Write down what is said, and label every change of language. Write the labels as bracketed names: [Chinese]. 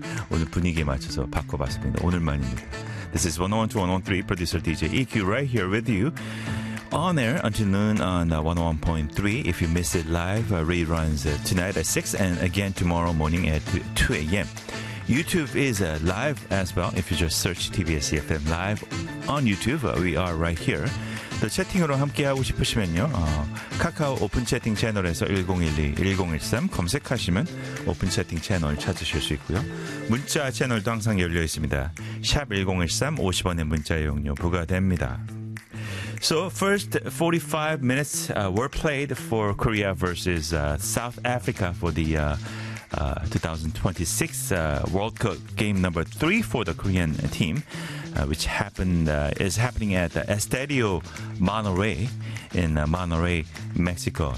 [Korean] 오늘 분위기에 맞춰서 바꿔봤습니다. 오늘만입니다. [English] This is 101.2, 101.3, producer DJ EQ right here with you. On air until noon on 101.3. If you missed it live, reruns tonight at 6 and again tomorrow morning at 2 a.m. YouTube is live as well. If you just search TBS EFM live on YouTube, we are right here. [Korean] 또 채팅으로 함께하고 싶으시면요. 카카오 오픈 채팅 채널에서 1012-1013 검색하시면 오픈 채팅 채널 찾으실 수 있고요. 문자 채널도 항상 열려 있습니다. 샵 1013, 50원의 문자 이용료 부과됩니다. [English] So first 45 minutes were played for Korea versus South Africa for the 2026 World Cup game number 3 for the Korean team, which is happening at the Estadio Monterrey in Monterrey, Mexico.